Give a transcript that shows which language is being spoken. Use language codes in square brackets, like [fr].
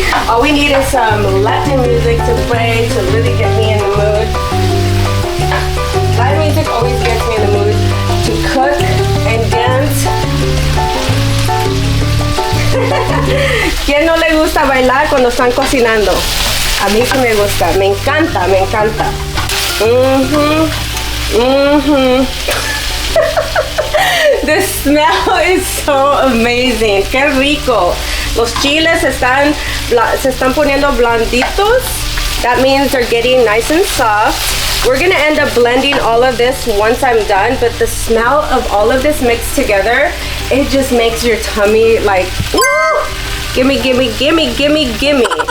[en] All we need is some Latin music to play to really get me in the mood. Latin music always gets me in the mood to cook and dance. [es] ¿Quién no le gusta bailar cuando están cocinando? A mí sí me gusta, me encanta, me encanta. [en] The smell is so amazing. [es] Qué rico. Los chiles se están poniendo blanditos. [en] That means they're getting nice and soft. We're gonna end up blending all of this once I'm done, but the smell of all of this mixed together, it just makes your tummy like, woo! Gimme, gimme, gimme, gimme, gimme.